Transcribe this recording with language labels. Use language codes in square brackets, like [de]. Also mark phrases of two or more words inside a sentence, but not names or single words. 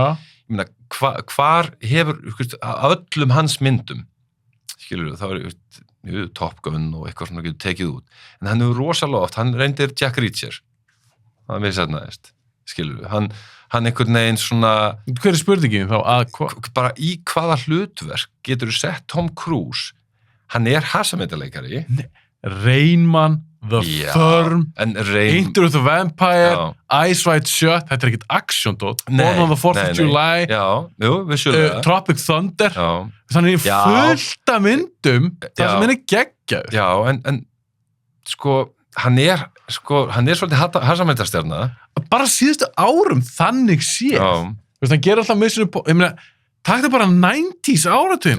[is] Ég meina, hvar hefur, að öllum hans myndum, skilur við, þá Top Gun og eitthvað svona getur tekið út en hann hefur rosalega oft, hann reyndir Jack Reacher hann misheppnaðist, skilur við, hann einhvern veginn svona, Hver er spurningin þá að bara í hvaða hlutverk getur þú sett Tom Cruise, hann er hasamyndaleikari, Rain Man, The Firm, en Rain, Enter the Vampire, Já. Eyes Wide Shut, þetta er ekkert action-dót, Born on the 4th of July, já, vissulega, Tropic Thunder, já, þannig Já. fullt af myndum þar Já. sem hann er geggjaður. já, en sko, hann er svolítið hasamyndastjarna, Bara síðustu árum þannig séð. já, Þú veist, hann gerir alltaf ég meina, takk það bara 90s áratugum.